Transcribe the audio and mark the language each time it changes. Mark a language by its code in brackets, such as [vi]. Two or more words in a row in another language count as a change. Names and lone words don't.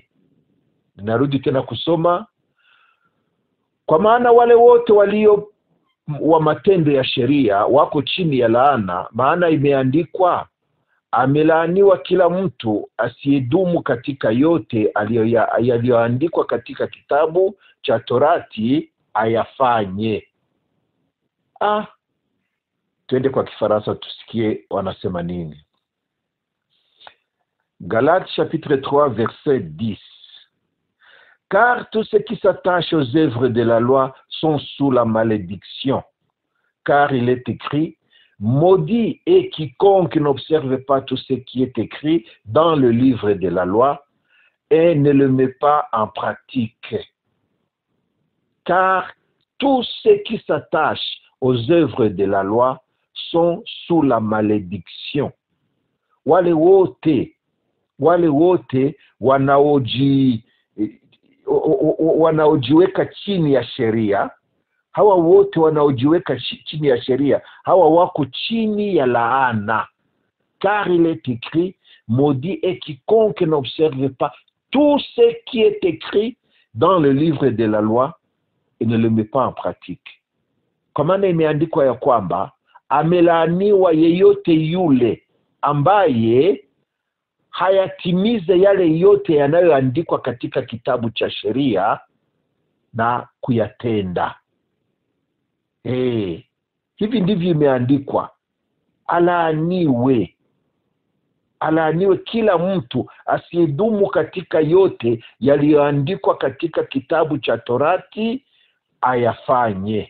[sw] Narudi tena kusoma: kwa maana wale wote walio wa matendo ya sheria wako chini ya laana, maana imeandikwa, amelaaniwa kila mtu asiyedumu katika yote yaliyoandikwa katika kitabu cha Torati ayafanye. Twende kwa Kifaransa tusikie wanasema nini. [fr] Galates chapitre 3 verset 10. Car tous ceux qui s'attachent aux œuvres de la loi sont sous la malédiction. Car il est écrit: maudit est quiconque n'observe pas tout ce qui est écrit dans le livre de la loi et ne le met pas en pratique. Car tous ceux qui s'attachent aux œuvres de la loi sont sous la malédiction. [sw] Wale wote wanaojiweka chini ya sheria, hawa wote wanaojiweka chini ya sheria, hawa wako chini ya laana. [fr] Car il est écrit: maudit est quiconque n'observe pas tout ce qui est écrit dans le livre de la loi et ne le met pas en pratique. [sw] Kwa maana imeandikwa ya kwamba amelaaniwa yeyote yule ambaye hayatimize yale yote yanayoandikwa katika kitabu cha sheria na kuyatenda. Hivi ndivyo imeandikwa: alaaniwe kila mtu asiyedumu katika yote yaliyoandikwa katika kitabu cha Torati ayafanye.